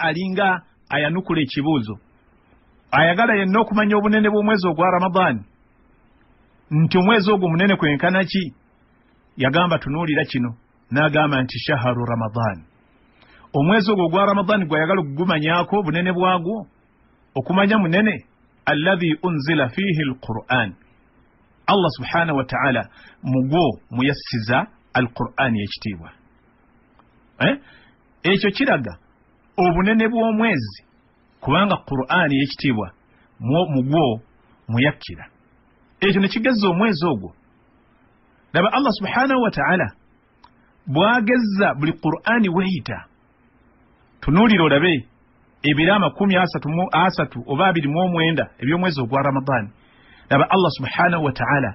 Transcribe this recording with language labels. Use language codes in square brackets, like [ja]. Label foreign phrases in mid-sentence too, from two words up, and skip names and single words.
[lg] alinga ayanukula ekibuuzo ayagala yenna okumanya obunene bw'omwezi ogwa Ramadan nti omwezi ogwo munene kwenkana ki yagamba tunuulira kino n'agamba nti [ar] شهر رمضان [lg] omwezi ogwo gwa Ramadan gwayagala okugumanyako bunene bwagwo okumanya munene [ar] الذي أنزل فيه القرآن [lg] Allah [ar] سبحانه وتعالى [lg] mugwo muyassiza alquran yekitiibwa ekyo kiraga obunene bw'omwezi kubanga Qur'ani yekitiibwa mugwo muyakkira ekyo nekigezza omwezi ogwo laba Allah [ar] سبحانه وتعالى [lg] bwagezza buli Qur'ani weyita tunuulira olabe ebira 30 oba 29 ebyomwezi ogwa Ramadan laba Allah [ar] سبحانه وتعالى